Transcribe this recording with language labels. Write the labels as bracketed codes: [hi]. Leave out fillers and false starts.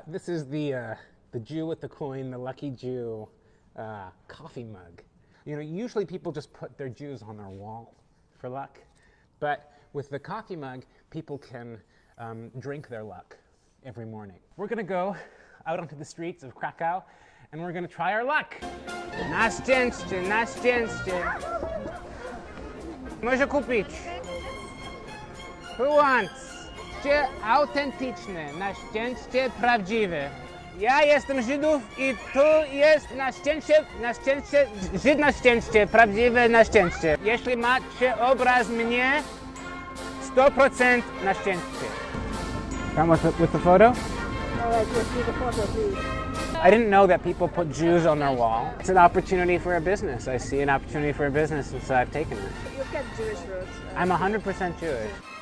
[en] This is the Jew with the coin, the lucky Jew coffee mug. You know, usually people just put their Jews on their wall for luck, but with the coffee mug, people can drink their luck every morning. We're gonna go out onto the streets of Krakow and we're gonna try our luck. [pl] Na szczęście, na szczęście. Może kupić. [en] Who wants? [pl] Autentyczne, na szczęście prawdziwe. Ja jestem Żydów i tu jest na szczęście, Żyd na szczęście, prawdziwe na szczęście. Jeśli macie obraz mnie, 100% na szczęście. [en] Come with the photo? All right, we'll see the photo, please. I didn't know that people put Jews on their wall. It's an opportunity for a business. I see an opportunity for a business, and so I've taken it. You've got Jewish roots. Right? I'm 100% Jewish.